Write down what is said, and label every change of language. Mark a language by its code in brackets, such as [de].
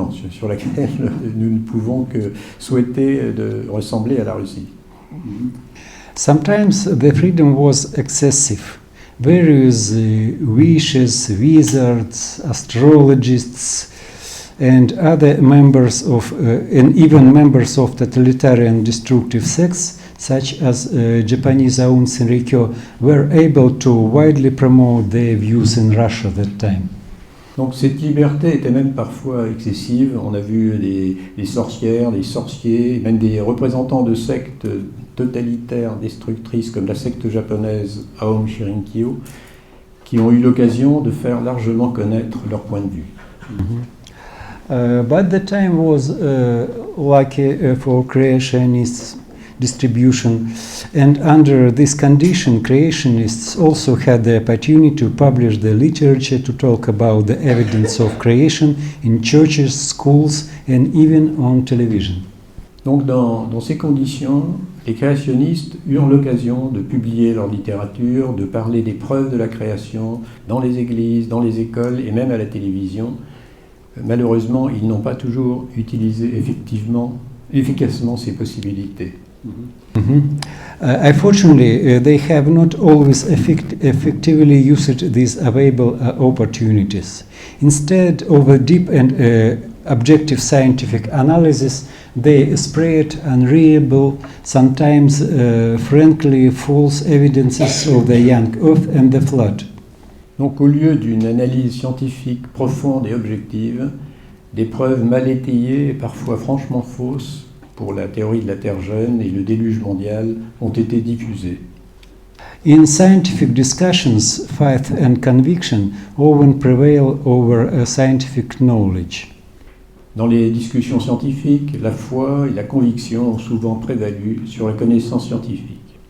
[fr] sur laquelle nous ne pouvons que souhaiter de ressembler à la Russie. [en] Sometimes the freedom was excessive. Various wishes, wizards, astrologists, and other members of, and even members of totalitarian destructive sects, such as Japanese Aum Shinrikyo, were able to widely promote their views in Russia at that time. [fr] Donc cette liberté était même parfois excessive. On a vu les sorcières, les sorciers, même des représentants de sectes totalitaires destructrices comme la secte japonaise Aum Shinrikyo, qui ont eu l'occasion de faire largement connaître leur point de vue. [en] But the time was lucky for creationists distribution, and under this condition creationists also had the opportunity to publish the literature, to talk about the evidence of creation in churches, schools and even on television. [fr] Donc dans ces conditions, les créationnistes eurent l'occasion de publier leur littérature, de parler des preuves de la création dans les églises, dans les écoles et même à la télévision. Malheureusement, ils n'ont pas toujours utilisé efficacement ces possibilités. [en] Unfortunately, they have not always effectively used these available opportunities. Instead of a deep and objective scientific analysis, they spread unreliable, sometimes frankly false evidences of the young Earth and the flood. [fr] Donc au lieu d'une analyse scientifique profonde et objective, des preuves mal étayées et parfois franchement fausses pour la théorie de la Terre jeune et le déluge mondial ont été diffusées. [en] In scientific discussions, faith and conviction often prevail over scientific knowledge. [fr] Dans les discussions scientifiques, la foi et la conviction ont souvent prévalu sur la connaissance scientifique.